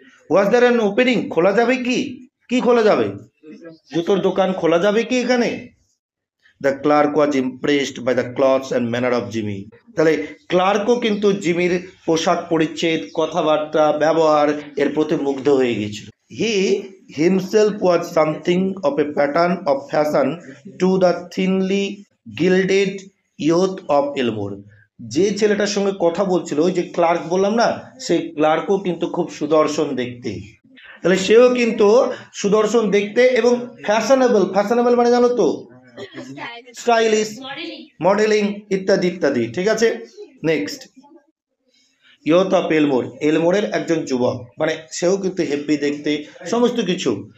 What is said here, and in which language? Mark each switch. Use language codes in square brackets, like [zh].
[en] was there an opening, [bn] খোলা যাবে কি, কি খোলা যাবে, জুতোর দোকান খোলা যাবে কি এখানে। [en] the clerk was impressed by the clothes and manner of Jimmy, [bn] তাহলে ক্লার্কও কিন্তু জিমির পোশাক পরিচ্ছদ, কথাবার্তা, ব্যবহার এর প্রতি মুগ্ধ হয়ে গিয়েছিল। [en] He himself was something of a pattern of fashion to the thinly gilded youth of Elmore. [bn] যে ছেলেটার সঙ্গে কথা বলছিল, ওই যে ক্লার্ক বললাম না, সেই ক্লার্কও কিন্তু খুব সুদর্শন দেখতে। তাহলে সেও কিন্তু সুদর্শন দেখতে এবং ফ্যাশনেবল। ফ্যাশনেবল মানে জানো তো, স্টাইলিশ, মডেলিং ইত্যাদি ইত্যাদি। ঠিক আছে, নেক্সট, [en] youth of Elmore, [bn] এলমোরের একজন যুবক, মানে সেও কিন্তু হেভি দেখতে, সমস্ত কিছু।